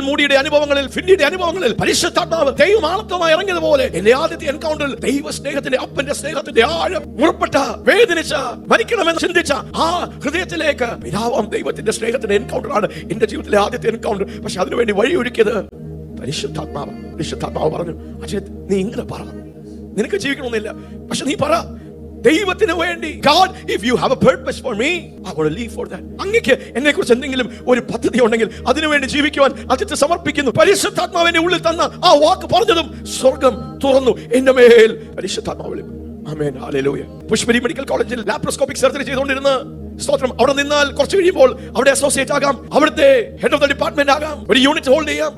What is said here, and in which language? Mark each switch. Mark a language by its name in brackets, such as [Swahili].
[Malayalam] മൂഡിയുടെ അനുഭവങ്ങളിൽ, ഫിന്നിയുടെ അനുഭവങ്ങളിൽ പരിശുദ്ധാത്മാവ് ദൈവമാണത്വമായി ഇറങ്ങിയതുപോലെ എന്റെ ആദ്യത്തെ എൻകൗണ്ടറിൽ ദൈവസ്നേഹത്തിന്റെ, അപ്പന്റെ സ്നേഹത്തിന്റെ ആഴം മുറപ്പെട്ട, വേദനിച്ച, മരിക്കണമെന്ന് ചിന്തിച്ച ആ ഹൃദയത്തിലേക്ക് പിതാവാം ദൈവത്തിന്റെ സ്നേഹത്തിന്റെ എൻകൗണ്ടറാണ് എന്റെ ജീവിതത്തിലെ ആദ്യത്തെ എൻകൗണ്ടർ. പക്ഷെ അതിനുവേണ്ടി വഴിയൊരുക്കിയത് പരിശുദ്ധാത്മാവ്. പരിശുദ്ധാത്മാവ് പറഞ്ഞു, അജയ് നീ ഇങ്ങനെ പറ, നിനക്ക് ജീവിക്കണമെന്നില്ല, പക്ഷെ നീ പറ, ദൈവത്തിന് വേണ്ടി, [English] God, if you have a purpose for me, I want to live for that. [Malayalam] അങ്ങേക്ക് എന്നെ കുറിച്ച് എന്തെങ്കിലും ഒരു പദ്ധതി ഉണ്ടെങ്കിൽ അതിനുവേണ്ടി ജീവിക്കുവാൻ അജയ് സമർപ്പിക്കുന്നു. പരിശുദ്ധാത്മാവിന്റെ ഉള്ളിൽ തന്ന ആ വാക്ക് പറഞ്ഞതും സ്വർഗം തുറന്നു എന്റെ മേൽ. പരിശുദ്ധാത്മാവ്. ആമേൻ, ഹല്ലേലൂയ. പുഷ്പരി മെഡിക്കൽ കോളേജിൽ ലാപ്രോസ്കോപ്പിക് സർജറി ചെയ്തുകൊണ്ടിരുന്ന സ്തോത്രം, അവിടെ നിന്നാൽ കുറച്ച് കഴിയുമ്പോൾ അവിടെ അസോസിയേറ്റ് ആകാം, അവിടുത്തെ ഹെഡ് ഓഫ് ദ ഡിപ്പാർട്ട്മെന്റ് ആകാം, ഒരു യൂണിറ്റ് ഹോൾഡ് ചെയ്യാം.